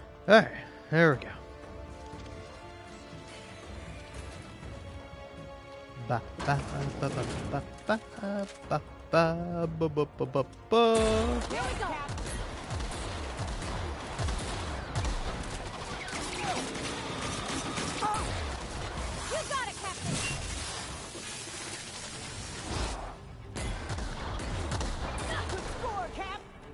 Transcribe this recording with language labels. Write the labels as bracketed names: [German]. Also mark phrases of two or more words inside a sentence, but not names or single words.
[English] Alright, there we go. Ba ba ba ba ba ba ba ba ba ba ba ba ba ba. Here we go. You got it, Captain. Good score, Cap.